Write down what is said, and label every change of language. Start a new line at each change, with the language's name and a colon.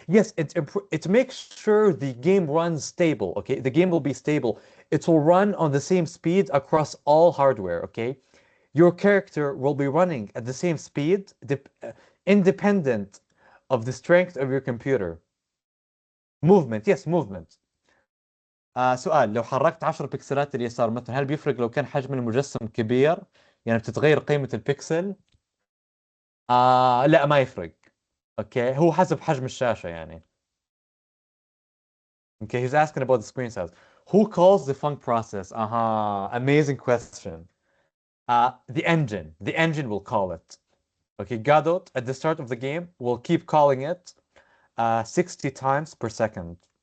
English: Yes, it makes sure the game runs stable, okay? The game will be stable. It will run on the same speed across all hardware, okay? Your character will be running at the same speed, independent of the strength of your computer. Movement, yes, movement.
Arabic: سؤال لو حركت 10 بكسلات اليسار مثلا هل بيفرق لو كان حجم المجسم كبير؟ يعني بتتغير قيمة البكسل؟ لا ما يفرق. اوكي هو حسب حجم الشاشة يعني.
English: Okay, he's asking about the screen size. Who calls the func process? Amazing question. The engine. The engine will call it. Okay, Godot at the start of the game will keep calling it 60 times per second.